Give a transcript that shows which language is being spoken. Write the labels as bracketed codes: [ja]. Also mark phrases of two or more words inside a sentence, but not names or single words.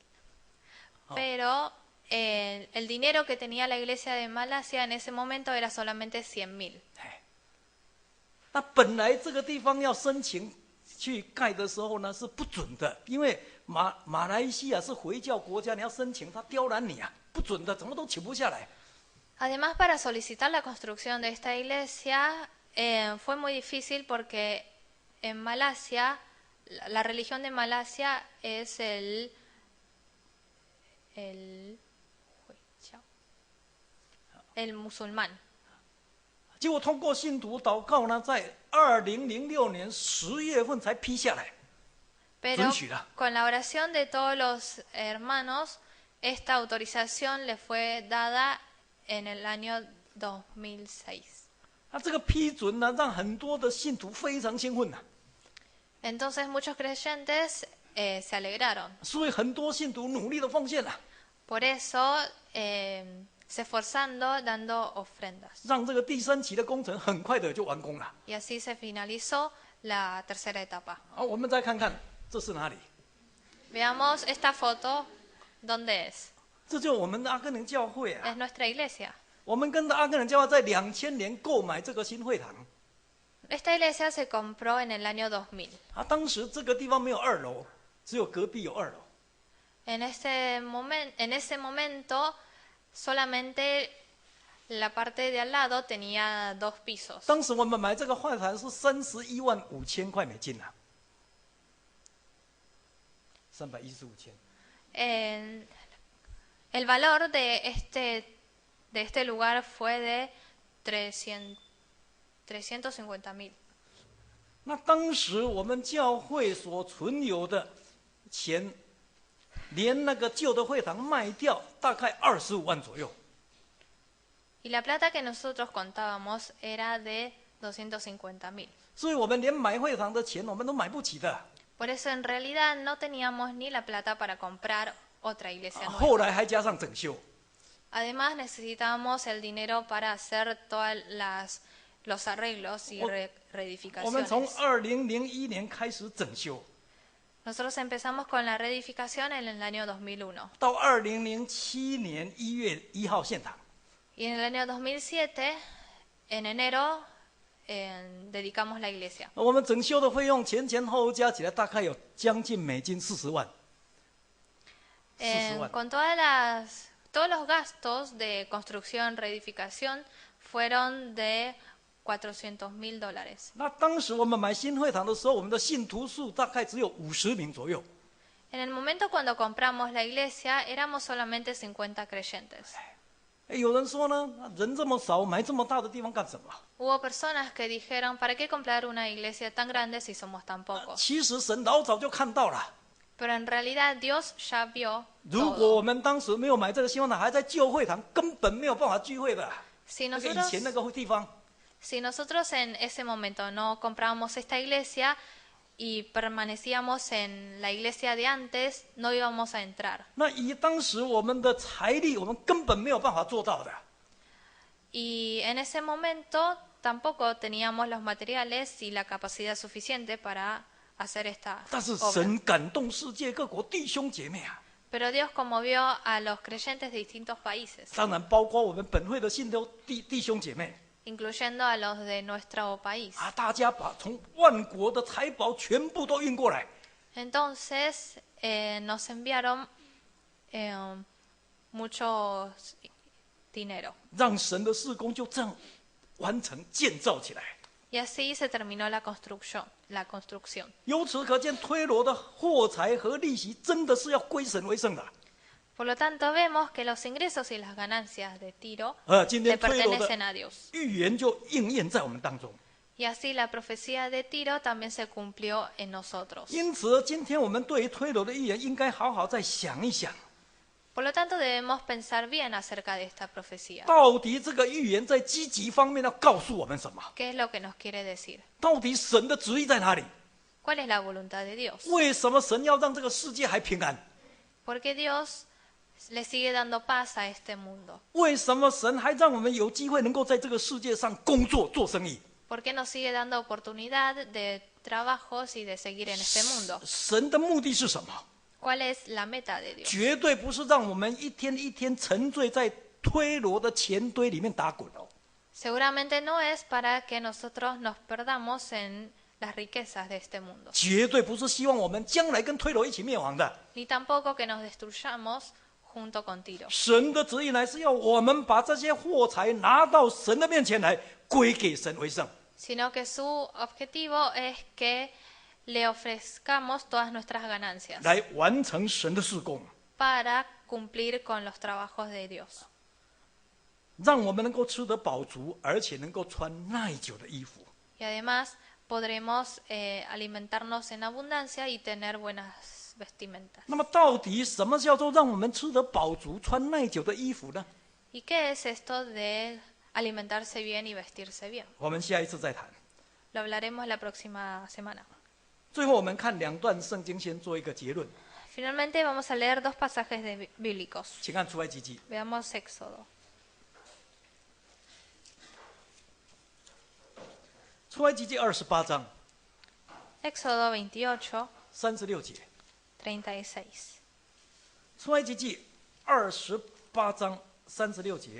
[es] Pero el dinero que tenía la iglesia de Malasia en ese momento era solamente 100.000. [zh] 那本来这个地方要申请去盖的时候呢是不准的，因为马来西亚是回教国家，你要申请他刁难你啊，不准的，怎么都请不下来。 [es] Además, para solicitar la construcción de esta iglesia fue muy difícil porque en Malasia, la religión de Malasia es el el musulmán. [zh] 结果通过信徒祷告呢，在2006年10月份才批下来， [es] Pero con la oración de todos los hermanos, esta autorización le fue dada en el año 2006. [zh] 那这个批准呢，让很多的信徒非常兴奋呐。 [es] Entonces muchos creyentes se alegraron. [zh] 所以很多信徒努力的奉献了。 [es] Por eso se esforzando dando ofrendas. [zh] 让这个第三期的工程很快的就完工了。 [es] Y así se finalizó la tercera etapa. [zh] 我们再看看这是哪里？ [es] Veamos esta foto, ¿dónde es? [zh] 这就是我们的阿根廷教会啊。 [es] Es nuestra iglesia. [zh] 我们跟着阿根廷教会在2000年购买这个新会堂 [es] Esta iglesia se compró en el año 2000. [zh] 啊，当时这个地方没有2楼，只有隔壁有2楼。 [es] En ese momento, solamente la parte de al lado tenía 2 pisos. [zh] 当时我们买这个会堂是315000块美金啊，315,000。 [es] El valor de este lugar fue de 350,000. [zh] 那当时我们教会所存有的钱，连那个旧的会堂卖掉，大概25万左右。 [es] Y la plata que nosotros contábamos era de 250,000. [zh] 所以我们连买会堂的钱我们都买不起的。 [es] Por eso en realidad no teníamos ni la plata para comprar otra iglesia [zh] 后 [es] nueva. [zh] 来还加上整修， [es] Además necesitábamos el dinero para hacer todos los arreglos y [zh] 我们从 [es] reedificaciones. [zh] 2001年开始整修， [es] Nosotros empezamos con la reedificación en el año 2001. [zh] 到2007年1月1号献堂。 [es] Y en el año 2007, en enero, dedicamos la iglesia. [zh] 我们整修的费用前后加起来大概有将近美金40万。40万。 [es] Con todos los gastos de construcción, reedificación, fueron de $400,000. [zh] 那当时我们买新会堂的时候，我们的信徒数大概只有50名左右。 [es] En el momento cuando compramos la iglesia, éramos solamente 50 creyentes. [zh] 有人说呢，人这么少，买这么大的地方干什么？ [es] Hubo personas que dijeron, ¿para qué comprar una iglesia tan grande si somos tan pocos? [zh] 其实神老早就看到了。 [es] Pero en realidad Dios ya vio [zh] 如果 [es] todo. [zh] 我们当时没有买这个新会堂，还在旧会堂，根本没有办法聚会的。 [es] Si [zh] 那个以 [es] nosotros, [zh] 前那个地方， [es] si nosotros en ese momento no comprábamos esta iglesia y permanecíamos en la iglesia de antes, no íbamos a entrar. [zh] 那以当时我们的财力，我们根本没有办法做到的。 [es] Y en ese momento tampoco teníamos los materiales y la capacidad suficiente para hacer esta [zh] 但是 [es] obra. [zh] 神感动世界各国弟兄姐妹啊， [es] Pero Dios conmovió a los creyentes de distintos países, [zh] 当然包括我们本会的信徒弟兄姐妹 [es] incluyendo a los de nuestro país. [zh] 啊，大家把从万国的财宝全部都运过来， [es] Entonces nos enviaron mucho dinero. [zh] 让神的事工就这样完成建造起来。 [es] Y así se terminó la construcción. [zh] 由此可见，推罗的货财和利息真的是要归神为圣的。 [es] Por lo tanto, vemos que los ingresos y las ganancias de Tiro [zh] 今 [es] le [zh] 天推罗的 [es] pertenecen a Dios. [zh] 预言就应验在我们当中。 [es] Y así la profecía de Tiro también se cumplió en nosotros. [zh] 因此，今天我们对于推罗的预言，应该好好再想一想， [es] Por lo tanto, debemos pensar bien acerca de esta profecía. [zh] 到底这个预言在积极方面要告诉我们什么？ [es] ¿Qué es lo que nos quiere decir? [zh] 到底神的旨意在哪里？ [es] ¿Cuál es la voluntad de Dios? [zh] 为什么神要让这个世界还平安？ [es] Porque Dios le sigue dando paz a este mundo. [zh] 为什么神还让我们有机会能够在这个世界上工作做生意？ [es] ¿Por qué nos sigue dando oportunidad de trabajos y de seguir en este mundo? [zh] 神的目的是什么？ [es] ¿Cuál es la meta de Dios? [zh] 绝对不是让我们一天一天沉醉在推罗的钱堆里面打滚哦。 [es] Seguramente no es para que nosotros nos perdamos en las riquezas de este mundo, [zh] 绝对不是希望我们将来跟推罗一起灭亡的。 [es] ni tampoco que nos destruyamos junto con Tiro. [zh] 神的旨意乃是要我们把这些货财拿到神的面前来，归给神为圣。 [es] Sino que su objetivo es que le ofrezcamos todas nuestras ganancias [zh] 来完成神的事工， [es] para cumplir con los trabajos de Dios, [zh] 让我们能够吃得饱足，而且能够穿耐久的衣服。 [es] y además podremos alimentarnos en abundancia y tener buenas vestimentas. [zh] 那么，到底什么叫做让我们吃得饱足、穿耐久的衣服呢？ [es] ¿Y qué es esto de alimentarse bien y vestirse bien? [zh] 我们下一次再谈。 [es] Lo hablaremos la próxima semana. [zh] 最后，我们看2段圣经，先做一个结论。 [es] Finalmente vamos a leer dos pasajes bíblicos. [zh] 请看出埃及记， [es] Veamos Éxodo. [zh] 出埃及记28章 [es] Éxodo 28, [zh] 36节。 [es] 36. [zh] 出埃及记28章36节。